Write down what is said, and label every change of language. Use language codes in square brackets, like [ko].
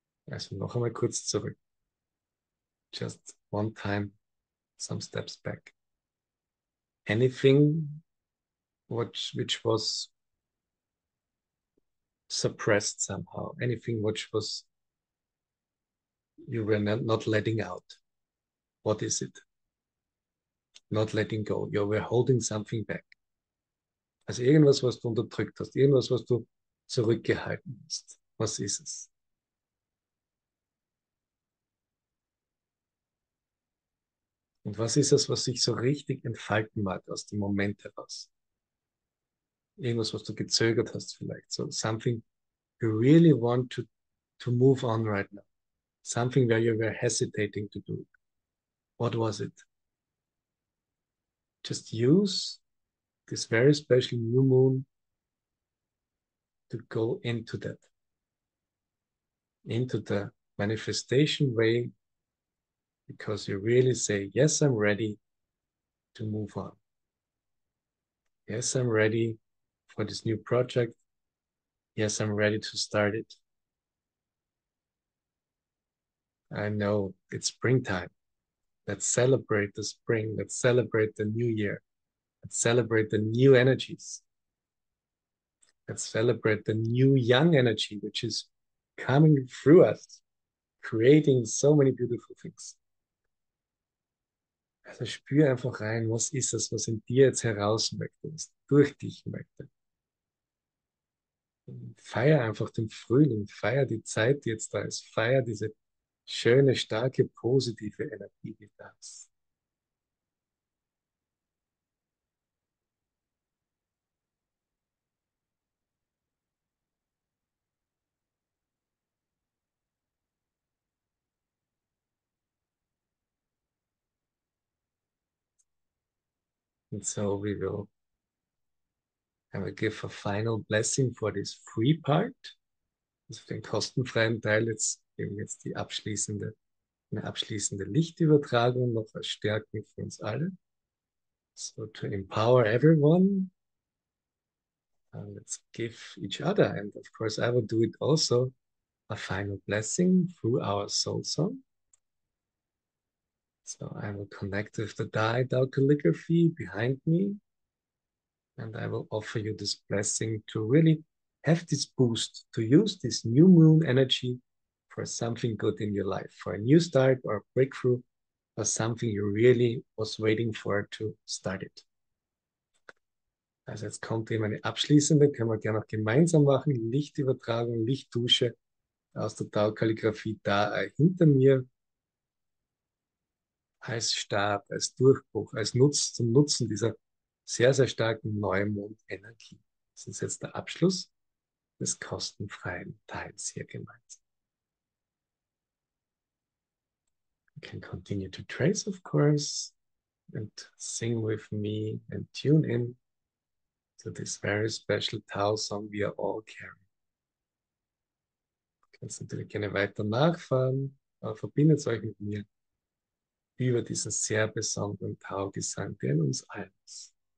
[de] Also noch einmal kurz zurück. [en] Just one time, some steps back. Anything which was suppressed somehow, anything which was you were not letting out. What is it? Not letting go. You were holding something back. [de] Also irgendwas, was du unterdrückt hast, irgendwas, was du zurückgehalten hast. Was ist es? Und was ist es, was sich so richtig entfalten mag aus dem Moment heraus? Irgendwas, was du gezögert hast vielleicht. [en] So something you really want to move on right now. Something where you were hesitating to do. What was it? Just use this very special new moon to go into that, into the manifestation way, because you really say, yes, I'm ready to move on. Yes, I'm ready for this new project. Yes, I'm ready to start it. I know it's springtime. Let's celebrate the spring. Let's celebrate the new year. Let's celebrate the new energies. Let's celebrate the new young energy, which is coming through us, creating so many beautiful things. [de] Also spür einfach rein, was ist es, was in dir jetzt heraus möchte, was durch dich möchte. Feier einfach den Frühling, feier die Zeit, die jetzt da ist, feier diese schöne, starke, positive Energie, die da ist. [en] And so we will give a final blessing for this free part. [de] Also für den kostenfreien Teil jetzt geben wir jetzt eine abschließende Lichtübertragung noch als Stärkung für uns alle. [en] So to empower everyone, Let's give each other, and of course I will do it also, a final blessing through our soul song. So I will connect with the Tao Calligraphy behind me, and I will offer you this blessing to really have this boost, to use this new moon energy for something good in your life, for a new start or a breakthrough, or something you really was waiting for to start it. [de] Also jetzt kommt eben eine abschließende, können wir gerne noch gemeinsam machen, Lichtübertragung, Lichtdusche aus der Tao Kalligrafie da hinter mir, als Start, als Durchbruch, als zum Nutzen dieser sehr, sehr starken Neumond-Energie. Das ist jetzt der Abschluss des kostenfreien Teils hier gemeinsam. [en] You can continue to trace, of course, and sing with me and tune in to this very special Tao song we are all carrying. [de] Du kannst natürlich gerne weiter nachfahren, aber verbindet euch mit mir über diesen sehr besonderen Tao-Gesang, der in uns allen ist.